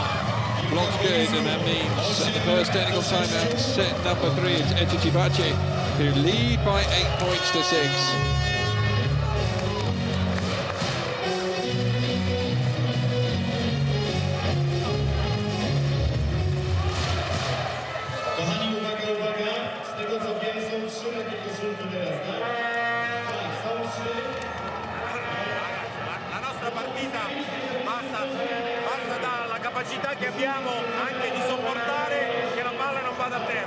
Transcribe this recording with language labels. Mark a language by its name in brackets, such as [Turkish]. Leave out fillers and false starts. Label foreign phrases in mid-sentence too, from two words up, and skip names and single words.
[English] Blocks good, and that means at the first technical timeout, set number 3, it's Eczacibasi, who lead by 8 points to 6. [Polish] Kochani, uwaga, uwaga. Z tego co wiem, są 3 takie koszulki teraz, tak? Tak, są 3. [Italian] La nostra partita passa dalla capacità che abbiamo anche di sopportare che la palla non vada a terra.